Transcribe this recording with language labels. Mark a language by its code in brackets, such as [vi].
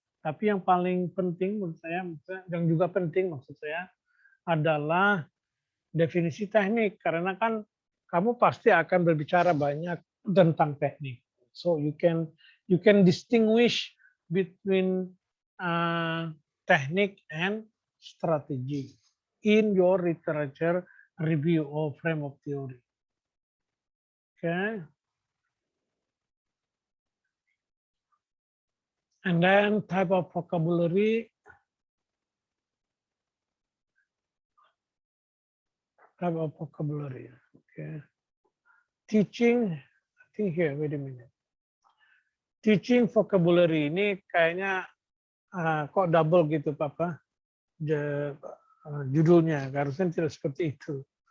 [id] Tapi yang paling penting menurut saya, yang juga penting maksud saya adalah definisi teknik, karena kan kamu pasti akan berbicara banyak tentang teknik. [en] So you can distinguish between technique and strategy in your literature review or frame of theory. Okay. And then type of vocabulary. Type of vocabulary. Okay. Teaching, I think here, wait a minute. [id] Teaching vocabulary ini kayaknya kok double gitu Papa judulnya, harusnya tidak seperti itu.